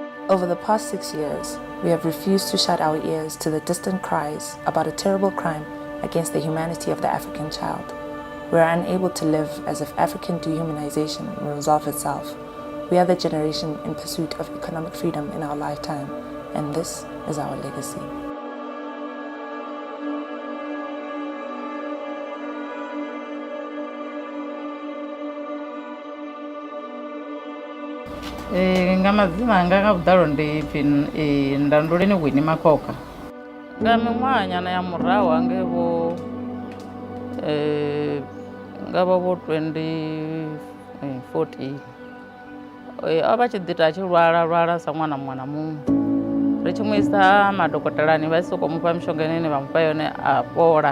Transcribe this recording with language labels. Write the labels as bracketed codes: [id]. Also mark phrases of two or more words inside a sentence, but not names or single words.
[en] Over the past 6 years, we have refused to shut our ears to the distant cries about a terrible crime against the humanity of the African child. We are unable to live as if African dehumanization will resolve itself. We are the generation in pursuit of economic freedom in our lifetime, and this is our legacy. [ve] Ngamadzina anga nga vhuḓalo ndi pfi Ndanduleni Winnie Makhoka. Nga miṅwaha nyana ya murahu hangevho nga vho 2014 o vha tshi ḓi ita tshi lwala sa ṅwana muṅwe na muṅwe, ri tshi mu isa madokotelani vha sokou mufha mishonga ine vha mufha yone a fhola.